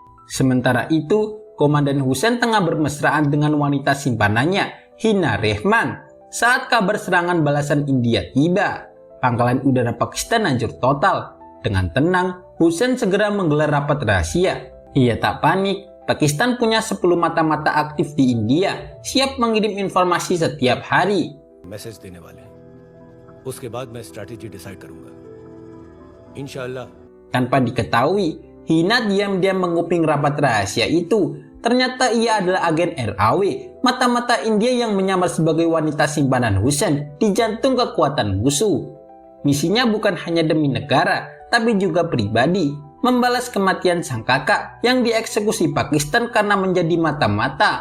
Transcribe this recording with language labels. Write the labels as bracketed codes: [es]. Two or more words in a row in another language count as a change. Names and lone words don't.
[id] Saat kabar serangan balasan India tiba, pangkalan udara Pakistan hancur total. Dengan tenang, Hussein segera menggelar rapat rahasia. Ia tak panik. Pakistan punya 10 mata-mata aktif di India, siap mengirim informasi setiap hari. [hi] मैसेज देने वाले हैं। उसके बाद मैं [en] strategy decide [hi] करूंगा [ar] إن شاء الله. [id] Tanpa diketahui, Hina diam-diam menguping rapat rahasia itu. Ternyata ia adalah agen RAW, mata-mata India yang menyamar sebagai wanita simpanan Hussein di jantung kekuatan musuh. Misinya bukan hanya demi negara, tapi juga pribadi, membalas kematian sang kakak yang dieksekusi Pakistan karena menjadi mata-mata.